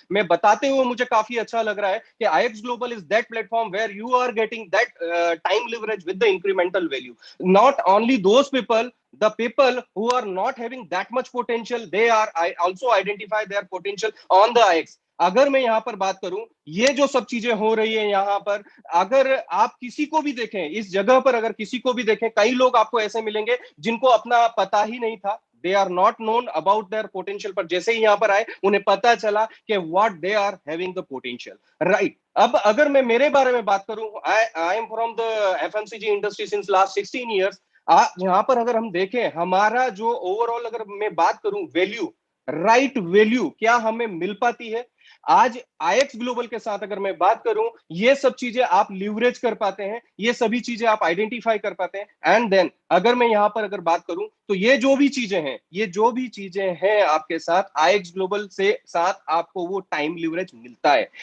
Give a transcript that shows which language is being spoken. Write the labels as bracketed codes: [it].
[hi] मैं बताते हुए मुझे काफी अच्छा लग रहा है कि [en] IX Global is that platform where you are getting that time leverage with the incremental value. Not only those people, the people who are not having that much potential, they are also identify their potential on the IX. [hi] अगर मैं यहाँ पर बात करूं, ये जो सब चीजें हो रही है यहाँ पर, अगर आप किसी को भी देखें, इस जगह पर अगर किसी को भी देखें, कई लोग आपको ऐसे मिलेंगे जिनको अपना पता ही नहीं था, [en] they are not known about their potential, [hi] पर जैसे ही यहाँ पर आए उन्हें पता चला कि [en] what they are having the potential, [hi] right? अब अगर मैं मेरे बारे में बात करूं, [en] I am from the FMCG industry since last 16 years. [hi] यहाँ पर अगर हम देखें, हमारा जो ओवरऑल अगर मैं बात करूं वैल्यू, राइट वैल्यू क्या हमें मिल पाती है, आज IX ग्लोबल के साथ अगर मैं बात करूं, ये सब चीजें आप लीवरेज कर पाते हैं, ये सभी चीजें आप आइडेंटिफाई कर पाते हैं। एंड देन अगर मैं यहां पर अगर बात करूं तो ये जो भी चीजें हैं आपके साथ IX ग्लोबल से साथ आपको वो टाइम लीवरेज मिलता है।